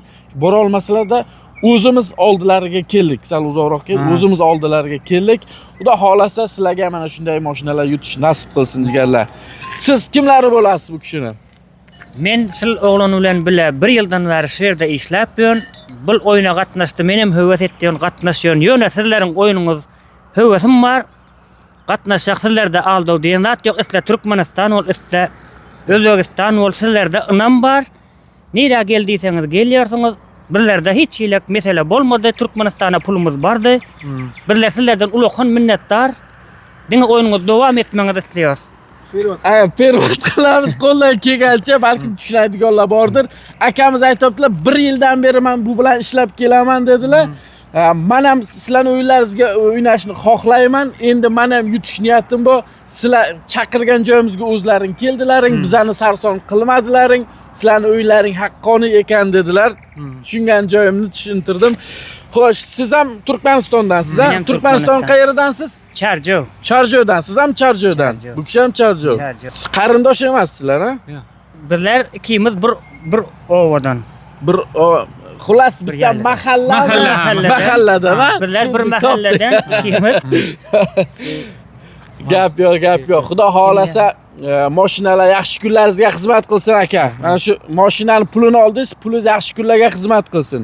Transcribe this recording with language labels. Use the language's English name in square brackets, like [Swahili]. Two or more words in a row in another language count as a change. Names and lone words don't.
[Uzbek] Bora olmasalarda o'zimiz oldilariga keldik. Sal uzoqroq kelib, o'zimiz oldilariga keldik. Xudo xolasa sizlarga mana shunday mashinalar yutish nasib qilsin jigarlar. Siz kimlari bo'lasiz bu kishini? Men sil o'g'lim bilan birga 1 yildan beri shu yerda ishlab yuribman. [Turkmen] bu oyuna gatnaşdy. Men hem höwes etdiň gatnaşýan. Ýöne sizleriň oyunuňuz höwesim bar. Gatnaşjak sizlerde aldy diýen zat ýok. Isle Türkmenistan bol, isle Özbegistan bol, sizlerde ynam bar. Nire geldiýseňiz gelýärsiňiz. Bizlerde hiç hilek mesele bolmady. Türkmenistana pulumuz bardy. Bizler sizlerden ulaqan minnetdar. Diňe oyunuňyz dowam etmeňizi isleýär. [Uzbek] Pervot qilamiz qo'ldan kelgancha, balki tushunadiganlar bordir. Akamiz aytibdilar, 1 yildan beri men bu bilan ishlab kelaman dedilar. Men ham sizlarning o'yinlaringizga o'ynashni xohlayman. Endi men ham yutish niyatim bor. Sizlar chaqirgan joyimizga o'zlaring keldilaring, bizani sarson qilmadilaring. Sizlarning o'yinlaring haqqoniy ekan dedilar. Tushungan joyimni tushuntirdim. Xo'sh, siz ham Turkmenistandansiz, ha? Turkmeniston qayerdansiz? Charjo. Charjodan. Siz ham Charjodan. Bu kishi ham Charjo. Siz qarindosh emassizlar, ha? [Turkmen] Bizler ikimiz bir ovadan. [Uzbek] Xullas bitta mahalladan, ha? [Turkmen] Bizler bir mahalladan ikimiz. [Uzbek] Gap yo'q. Xudo xolasa mashinalar yaxshi kunlaringizga xizmat qilsin aka. Mana shu mashinani pulini oldingiz, pulingiz yaxshi kunlarga xizmat qilsin.